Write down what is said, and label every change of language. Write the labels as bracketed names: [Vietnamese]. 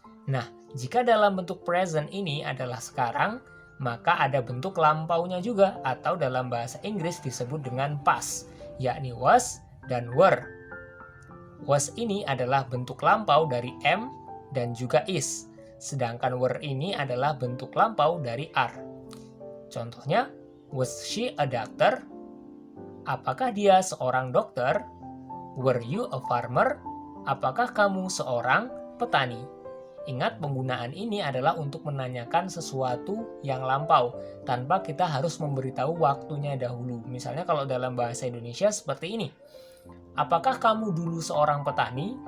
[Indonesian] Nah, jika dalam bentuk present ini adalah sekarang, maka ada bentuk lampaunya juga atau dalam bahasa Inggris disebut dengan past, yakni was dan were. Was ini adalah bentuk lampau dari am dan juga is, sedangkan were ini adalah bentuk lampau dari are. Contohnya, [English] was she a doctor? [Indonesian] Apakah dia seorang dokter? [English] Were you a farmer? [Indonesian] Apakah kamu seorang petani? Ingat, penggunaan ini adalah untuk menanyakan sesuatu yang lampau tanpa kita harus memberitahu waktunya dahulu. Misalnya kalau dalam bahasa Indonesia seperti ini. Apakah kamu dulu seorang petani?